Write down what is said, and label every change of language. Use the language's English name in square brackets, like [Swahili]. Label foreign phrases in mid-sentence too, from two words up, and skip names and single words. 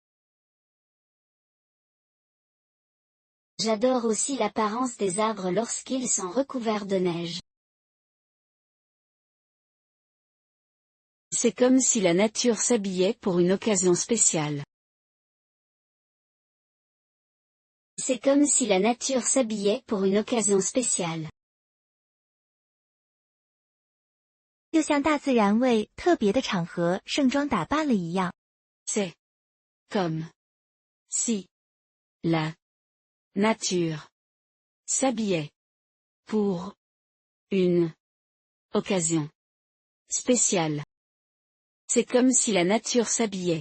[French] J'adore aussi l'apparence des arbres lorsqu'ils sont recouverts de neige. C'est comme si la nature s'habillait pour une occasion spéciale. C'est comme si la nature s'habillait pour une occasion spéciale. [Chinese] 就像大自然为特别的场合盛装打扮了一样。 [French] C'est comme si la nature s'habillait pour une occasion spéciale. C'est comme si la nature s'habillait.